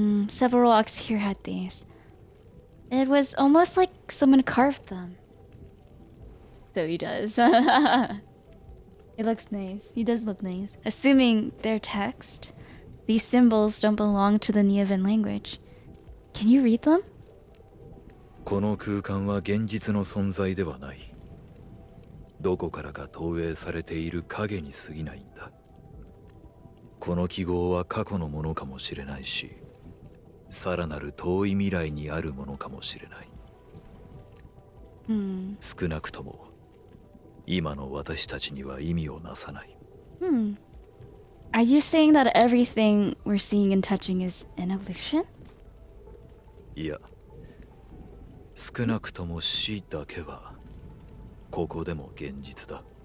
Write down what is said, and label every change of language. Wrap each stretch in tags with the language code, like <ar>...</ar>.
<en>Several rocks here had these. It was almost like someone carved them. So he does. It looks nice. He does look nice. Assuming they're text, these symbols don't belong to the Nievan language. Can you read them?</en> <ja>この空間は現実の存在ではない。どこからか投影されている影に過ぎないんだ。この記号は過去のものかもしれないし、さらなる遠い未来にあるものかもしれない。少なくとも今の私たちには意味をなさない。</ja> <en>Are you saying that everything we're seeing and touching is an illusion?</en> <ja>いや、少なくとも死だけはここでも現実だ。</ja>